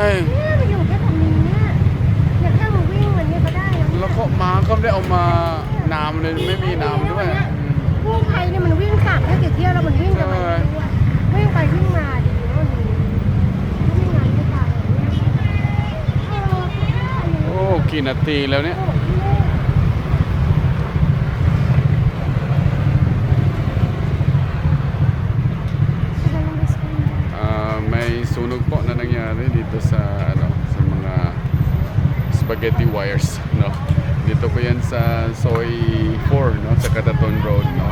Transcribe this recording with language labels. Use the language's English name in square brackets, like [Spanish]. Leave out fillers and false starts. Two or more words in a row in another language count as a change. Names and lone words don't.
[Thai] เนี่ยมันอยู่แค่ตรงนี้เนี่ยเนี่ยแค่มันวิ่งมันเนี่ยก็ได้แล้วเนี่ย แล้วก็มาก็ไม่ได้เอามาน้ำเลยไม่มีน้ำด้วย กู้ภัยเนี่ยมันวิ่งกลับแค่กี่เที่ยวแล้วมันวิ่งกลับมาด้วยวิ่งไปวิ่งมาดีว่ามันวิ่งงานไม่ตายเนี่ย โอ้กี่นาทีแล้วเนี่ย [Filipino] May sunog po na nangyari dito sa sa mga spaghetti wires, no. Dito po 'yan sa Soy 4, no, sa Cataton Road, no.